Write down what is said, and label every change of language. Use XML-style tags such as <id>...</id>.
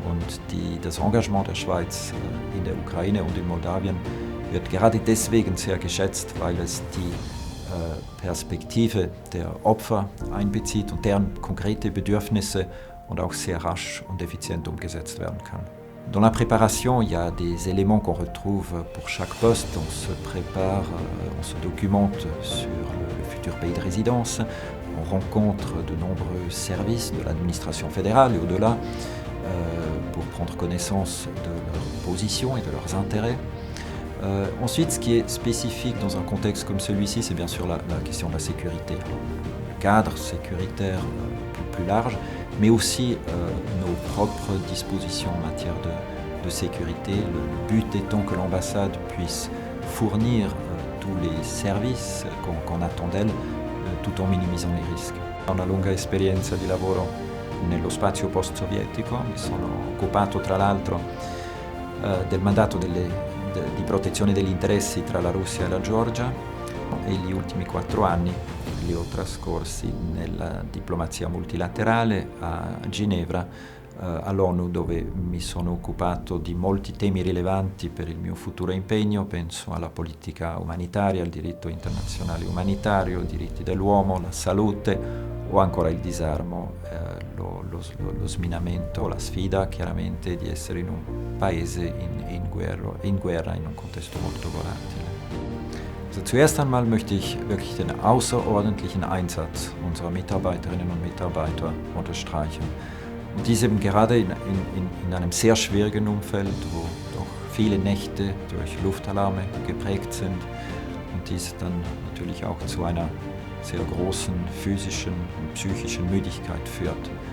<de>Und das Engagement der Schweiz in der Ukraine und in Moldawien wird gerade deswegen sehr geschätzt, weil es die Perspektive der Opfer einbezieht und deren konkrete Bedürfnisse und auch sehr rasch und effizient umgesetzt werden kann.</de> <fr>Dans la préparation, il y a des éléments qu'on retrouve pour chaque poste. On se prépare, on se documente sur le futur pays de résidence. On rencontre de nombreux services de l'administration fédérale et au-delà pour prendre connaissance de leurs positions et de leurs intérêts. Ensuite, ce qui est spécifique dans un contexte comme celui-ci, c'est bien sûr la question de la sécurité. Le cadre sécuritaire plus large, mais aussi nos propres dispositions en matière de sécurité. Le but étant que l'ambassade puisse fournir tous les services qu'on attend d'elle, tout en minimisant les risques.</fr> <it>Ho una lunga esperienza di lavoro nello spazio post-sovietico, mi sono occupato tra l'altro del mandato di protezione degli interessi tra la Russia e la Georgia e gli ultimi 4 anni li ho trascorsi nella diplomazia multilaterale a Ginevra, all'ONU, dove mi sono occupato di molti temi rilevanti per il mio futuro impegno. Penso alla politica umanitaria, al diritto internazionale umanitario, i diritti dell'uomo, la salute o ancora il disarmo, lo sminamento, la sfida chiaramente di essere in un paese in guerra, in un contesto molto volatile.</it> <de>Also zuerst einmal möchte ich wirklich den außerordentlichen Einsatz unserer Mitarbeiterinnen und Mitarbeiter unterstreichen. Und dies eben gerade in einem sehr schwierigen Umfeld, wo doch viele Nächte durch Luftalarme geprägt sind und dies dann natürlich auch zu einer sehr großen physischen und psychischen Müdigkeit führt.</de>